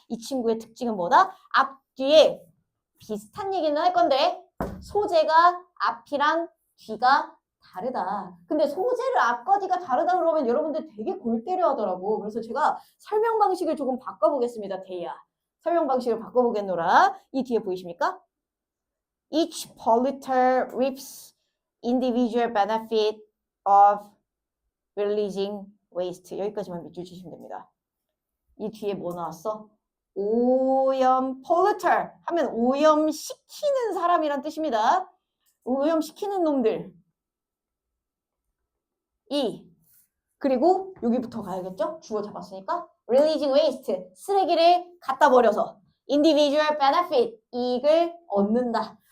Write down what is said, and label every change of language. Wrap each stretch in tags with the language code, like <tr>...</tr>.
<ko>이 친구의 특징은 뭐다? 앞뒤에 비슷한 얘기는 할 건데 소재가 앞이랑 뒤가 다르다. 근데 소재를 앞과 뒤가 다르다 그러면 여러분들 되게 골 때려 하더라고. 그래서 제가 설명 방식을 조금 바꿔보겠습니다. 데이야. 설명 방식을 바꿔보겠노라. 이 뒤에 보이십니까?</ko> <en>Each polluter reaps individual benefit of releasing waste.</en> <ko>여기까지만 밑줄 치시면 됩니다. 이 뒤에 뭐 나왔어? 오염 polluter 하면 오염시키는 사람이란 뜻입니다. 오염시키는 놈들. 그리고 여기부터 가야겠죠? 주어 잡았으니까 releasing waste 쓰레기를 갖다 버려서 individual benefit 이익을 얻는다.</ko>